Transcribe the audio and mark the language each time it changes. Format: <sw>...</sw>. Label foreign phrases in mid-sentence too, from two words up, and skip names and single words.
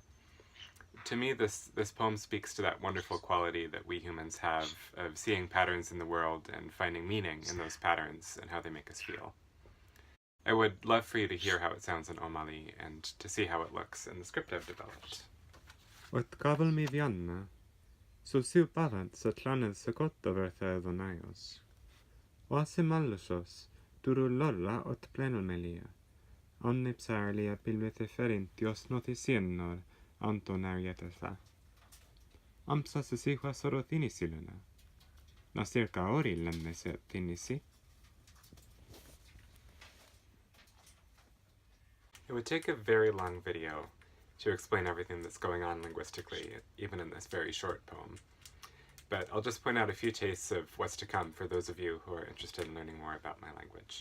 <en>To me, this poem speaks to that wonderful quality that we humans have of seeing patterns in the world and finding meaning in those patterns and how they make us feel. I would love for you to hear how it sounds in Omali and to see how it looks in the script I've developed. Ortkavelmi vjanna, pavant tlaned kottoverca ydonaios. Oasimallus durulolla plenelmelia, omnipsarlia pilviteferintios noticiennor antonarietesa. Ampsasisihuas sorotinisiluna. Nasirka ori lennesetinisi. It would take a very long video to explain everything that's going on linguistically, even in this very short poem. But I'll just point out a few tastes of what's to come for those of you who are interested in learning more about my language.</en>